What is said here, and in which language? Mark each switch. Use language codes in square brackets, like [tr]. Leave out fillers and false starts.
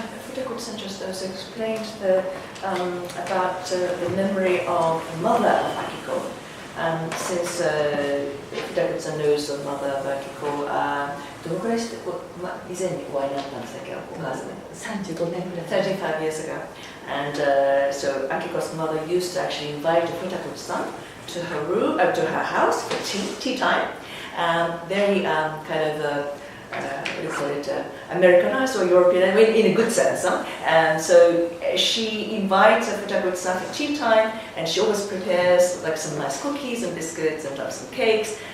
[en] Futakutsu just also explained about the memory of the mother of Akiko. And since Futakutsu knows the mother of Akiko, [ja] どのくらいして以前にお会いになったんですか、お母さん。 35年ぐらい。 [en] 35 years ago. And so Akiko's mother used to actually invite Futakutsu-san to her room, to her house for tea time. Very kind of what do you call it, Americanized or European, I mean, in a good sense. And so she invites Futakutsu-san for tea time, and she always prepares like some nice cookies and biscuits and some cakes.